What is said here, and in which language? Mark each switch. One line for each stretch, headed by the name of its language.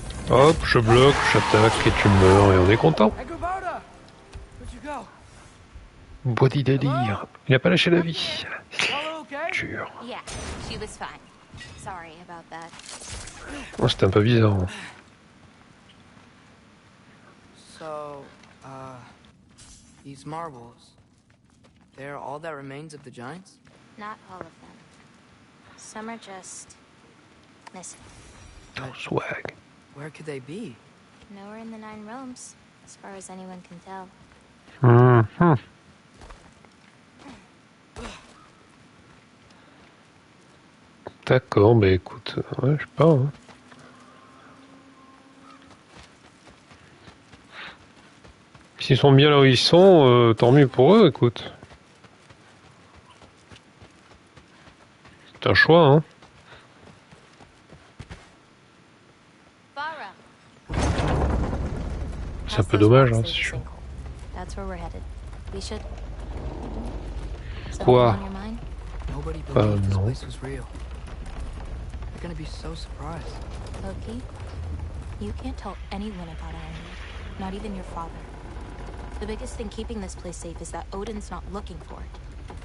French: Hop, je bloque, j'attaque et tu meurs et on est content. Body délire. Il n'a pas lâché la vie. Dur.
English: Yeah, she was fine. Sorry about that.
French: Oh, c'était un peu bizarre.
English: So, these marbles, they're all that remains of the Giants? Not all of them. Some are just... missing. Oh, swag. Where could they be? Nowhere in the Nine Realms, as far as anyone can tell.
French: D'accord, bah écoute, ouais, je sais pas. Hein. S'ils sont bien là où ils sont, tant mieux pour eux, écoute. C'est un choix, hein. C'est un peu dommage, hein, c'est sûr.
English: That's where we're headed. We should...
French: Quoi?
English: Nobody believed this place was real. They're gonna be so surprised. Loki, you can't tell anyone about Ironwood, not even your father. The biggest thing keeping this place safe is that Odin's not looking for it.